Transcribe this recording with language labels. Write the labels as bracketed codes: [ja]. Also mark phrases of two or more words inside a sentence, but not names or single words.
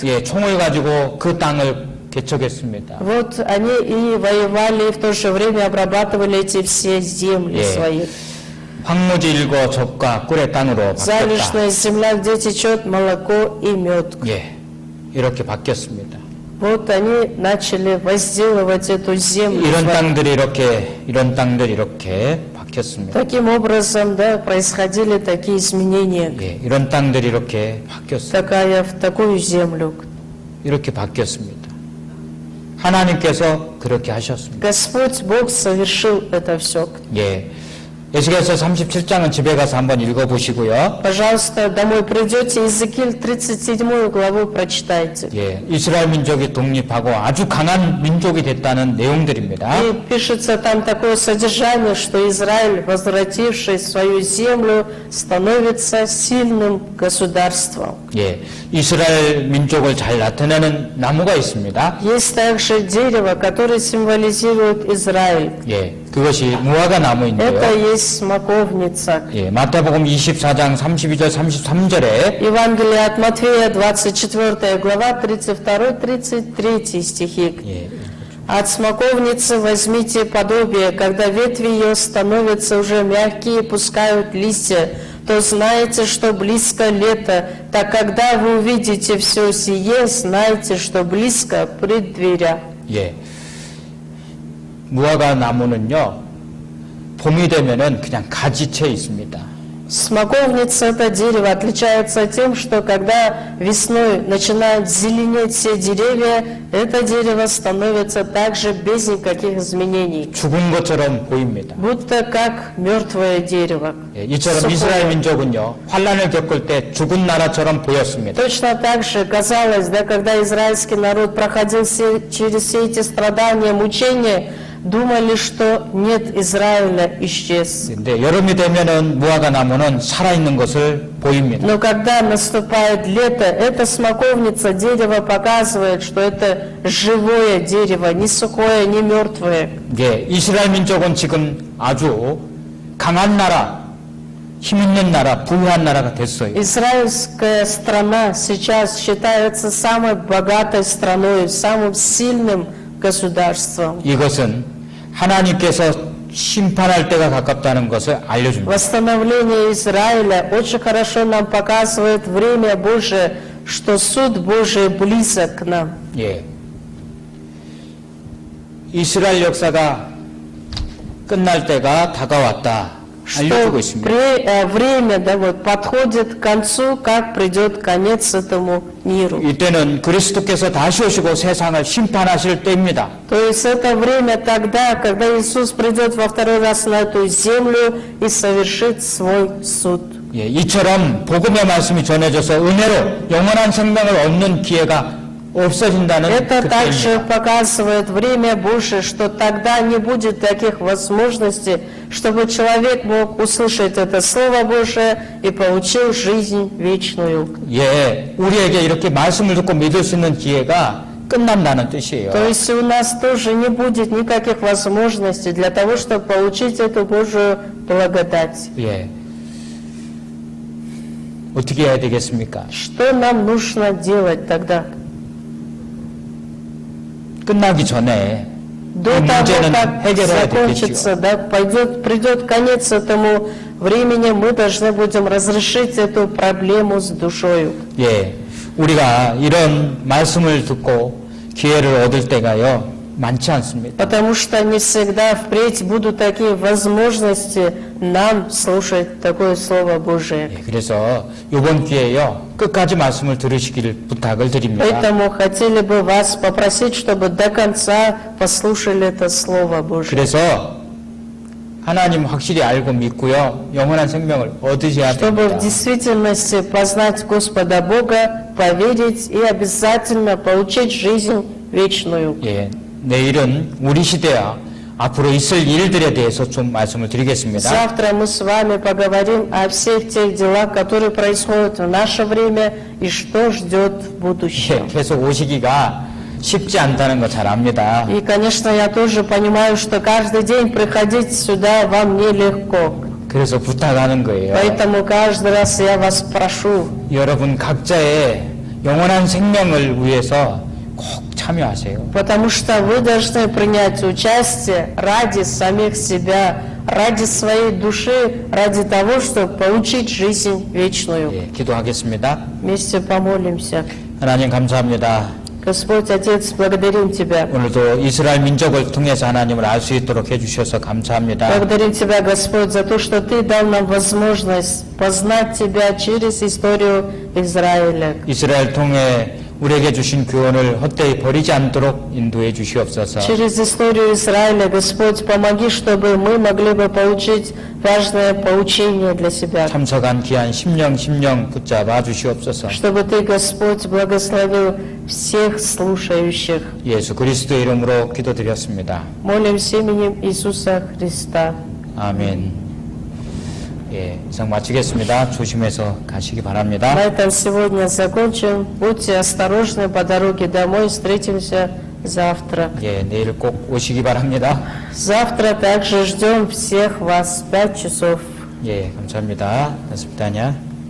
[ko] 예, 총을 가지고 그 땅을 개척했습니다. [ru] Вот они и воевали, и в то же время обрабатывали эти все земли [ko] 예. [ru] свои. [ko] 황무지 일거 젖과 꿀의 땅으로 바뀌었다. [ru] Залежная земля, где течет молоко и мед. [ko] 예, 이렇게 바뀌었습니다. [ru] Вот они начали возделывать эту землю. [ko] 이런 땅들이 이렇게 바뀌었습니다. [ru] Таким образом, да, происходили такие изменения. [ko] 예, 이런 땅들이 이렇게 바뀌었습니다. [ru] В такую землю. [ko] 이렇게 바뀌었습니다. 하나님께서 그렇게 하셨습니다. [ru] Господь Бог совершил это все. [ko] 예. 에스겔서 37장은 집에 가서 한번 읽어보시고요. [ru] Пожалуйста, домой придете, Иезекииль 37 главу прочитайте. [ko] 예, 이스라엘 민족이 독립하고 아주 강한 민족이 됐다는 내용들입니다. [ru] И пишется там такое содержание, что Израиль, возвративший свою землю, становится сильным государством. [ko] 예, 이스라엘 민족을 잘 나타내는 나무가 있습니다. [ru] Есть также дерево, которое символизирует Израиль. [ko] 예, 그것이 무화과 나무인데요. [ru] Это есть смоковница. [ko] 예, 마태복음 24장 32절 33절에 [ru] Евангелие от Матфея, 24 глава, 32-33 стихи. [ko] 예, [ru] От смоковницы возьмите подобие, когда ветви ее становятся уже мягкие, пускают листья, то знаете, что близко лето. Так когда вы увидите все сие, знайте, что близко пред дверях. [ko] 예, 무화과 나무는요 봄이 되면은 그냥 가지채 있습니다. [ru] Смоковница, это дерево, отличается тем, что когда весной начинают зеленеть все деревья, это дерево становится также без никаких изменений, [ko] 죽은 것처럼 보입니다. [ru] будто как мертвое дерево. [ko] 예, 이처럼 [ru] Сухое. [ko] 이스라엘 민족은요 환란을 겪을 때 죽은 나라처럼 보였습니다. [ru] Точно так же казалось, да, когда израильский народ проходил через все эти страдания, мучения, думали, что нет Израиля, исчез. [ko] 근데 여름이 되면은 무화과 나무는 살아있는 것을 보입니다. [ru] Но когда наступает лето, эта смоковница, дерево показывает, что это живое дерево, не сухое, не мертвое. [ko] 예, 이스라엘 민족은 지금 아주 강한 나라, 힘 있는 나라, 부유한 나라가 됐어요. [ru] Израильская страна сейчас считается самой богатой страной, самым сильным государством. [ko] 이것은 하나님께서 심판할 때가 가깝다는 것을 알려줍니다. [ru] Восстановление Израиля очень хорошо нам показывает время Божие, что суд Божий близок к нам. [ko] 예. 이스라엘 역사가 끝날 때가 다가왔다. 알려주고 [ru] Что [ko] 있습니다. [ru] время, да, вот, подходит к концу, как придет конец этому миру. [ko] 이때는 그리스도께서 다시 오시고 세상을 심판하실 때입니다. [ru] То есть это время тогда, когда Иисус придет во второй раз на эту землю и совершит свой суд. [ko] 예, 이처럼 복음의 말씀이 전해져서 은혜로 영원한 생명을 얻는 기회가 없어진다는 [ru] Это также [ko] 그때입니다. [ru] показывает время Божие, что тогда не будет таких возможностей, чтобы человек мог услышать это Слово Божие и получил жизнь вечную. [ko] 예, 우리에게 이렇게 말씀을 듣고 믿을 수 있는 기회가 끝난다는 뜻이에요. [ru] То есть у нас тоже не будет никаких возможностей для того, чтобы получить эту Божию благодать. [ko] 예. 어떻게 해야 되겠습니까? [ru] Что нам нужно делать тогда? [ko] 끝나기 전에 [ru] До [ko] 이 [ru] того, [ko] 문제는 [ru] как [ko] 해결해야 되겠죠. [ru] закончится, да, придет конец этому времени, мы должны будем разрешить эту проблему с душою. [ko] 예, 우리가 이런 말씀을 듣고 기회를 얻을 때가요 많지 않습니다. [ru] Потому что не всегда впредь будут такие возможности нам слушать такое Слово Божие. [ko] 예, 그래서 이번 기회에요 끝까지 말씀을 들으시기를 부탁을 드립니다. [ru] Поэтому хотели бы вас попросить, чтобы до конца послушали это Слово Божие. [ko] 그래서 하나님 확실히 알고 믿고요 영원한 생명을 얻으셔야 [ru] Чтобы в [ko] 됩니다. [ru] действительности познать Господа Бога, поверить и обязательно получить жизнь вечную. [ko] 예, 내일은 우리 시대와 앞으로 있을 일들에 대해서 좀 말씀을 드리겠습니다. [ru] Завтра мы с вами поговорим о всех тех делах, которые происходят в наше время и что ждет в [ko] 예, [ru] будущем. [ko] 계속 오시기가 쉽지 않다는 거 잘 압니다. [ru] И, конечно, я тоже понимаю, что каждый день приходить сюда вам нелегко. [ko] 그래서 부탁하는 거예요. [ru] Поэтому каждый раз я вас прошу, [ko] 여러분 각자의 영원한 생명을 위해서 꼭 참여하세요. [ru] потому что вы должны принять участие ради самих себя, ради своей души, ради того, чтобы получить жизнь вечную. [ko] 예, 기도하겠습니다. [ru] Вместе помолимся. [ko] 하나님 감사합니다. [ru] Господь, Отец, благодарим Тебя. [ko] 오늘도 이스라엘 민족을 통해서 하나님을 알 수 있도록 해주셔서 감사합니다. [ru] Благодарим Тебя, Господь, за то, что Ты дал нам возможность познать Тебя через историю Израиля. [ko] 이스라엘 통해 우리에게 주신 교훈을 헛되이 버리지 않도록 인도해 주시옵소서. [ru] Через историю Израиля, Господь, помоги, чтобы мы могли бы получить важное поучение для себя. [ko] 참석한 귀한 심령 붙잡아 주시옵소서. [ru] Чтобы Ты, Господь, благословил всех слушающих. [ko] 예수 그리스도의 이름으로 기도드렸습니다. [ru] Молимся именем Иисуса Христа. [ko] 아멘. 예, 이상 마치겠습니다. 조심해서 가시기 바랍니다. [ru] На этом сегодня закончим. Будьте осторожны по дороге домой. Встретимся завтра. [ko] 예, 내일 꼭 오시기 바랍니다. [ru] Завтра также ждем всех вас в 5 часов. [ko] 예, 감사합니다. [ru] До свидания.